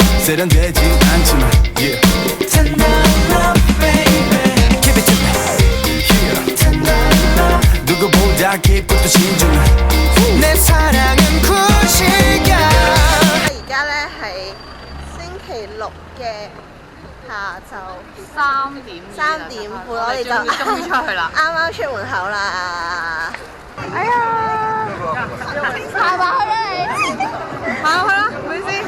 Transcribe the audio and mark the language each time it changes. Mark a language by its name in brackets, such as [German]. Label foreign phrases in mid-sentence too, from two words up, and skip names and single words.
[Korean] 세련되지 않지만 yeah. [English] Tonight love baby Keep it to me yeah. Tonight love [Korean] 누구보다 깊고 또 신중해 내 사랑은 90년 [Cantonese] 而家咧係星期六嘅下晝3點半，我哋就終於出去啦，啱啱出門口啦。哎呀，行埋去啦你，行去啦，咪先。